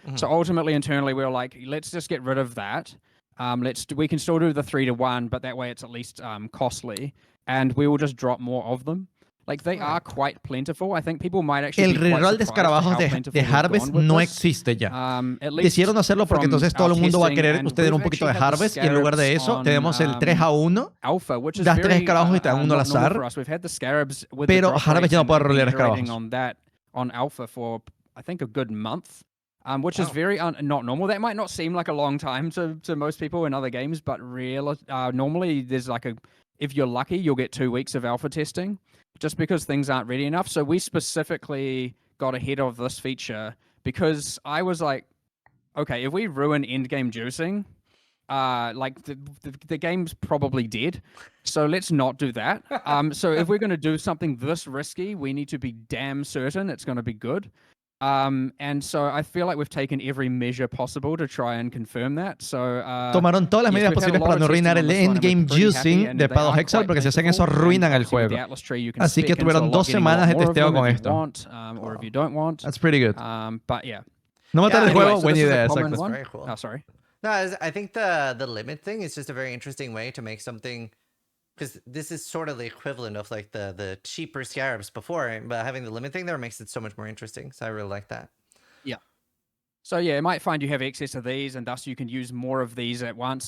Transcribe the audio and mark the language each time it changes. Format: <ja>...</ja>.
<en>So ultimately, internally, we were like, let's just get rid of that. We can still do the 3-to-1, but that way it's at least costly, and we will just drop more of them. Like they are quite plentiful. I think people might actually</en> <es>el reroll de escarabajos de Harvest no existe ya. Decidieron hacerlo porque entonces todo el mundo va a querer tener un poquito de Harvest, y en lugar de eso tenemos el 3-a-1. Das 3 escarabajos y te dan 1 al azar. Pero Harvest ya no puede rolear escarabajos.</es> <en>On alpha for I think a good month. Which is very not normal. That might not seem like a long time to most people in other games, but normally there's like if you're lucky, you'll get 2 weeks of alpha testing, just because things aren't ready enough. So we specifically got ahead of this feature because I was like, okay, if we ruin endgame juicing, like the game's probably dead. So let's not do that. So if we're going to do something this risky, we need to be damn certain it's going to be good. And so I feel like we've taken every measure possible to try and confirm that. So,</en> <es>tomaron todas las medidas posibles para no arruinar el endgame juicing de Path of Exile, porque si hacen eso arruinan el juego. Así que tuvieron 2 semanas de testeo con esto.</es> <en>That's pretty good. But yeah.</en> <es>No matar el juego, buen idea.</es> <en>That's very cool. Oh, sorry. No, I think the limit thing is just a very interesting way to make something, because this is sort of the equivalent of like the cheaper scarabs before, but having the limit thing there makes it so much more interesting. So I really like that. Yeah. So yeah, it might find you have access to these, and thus you can use more of these at once.</en>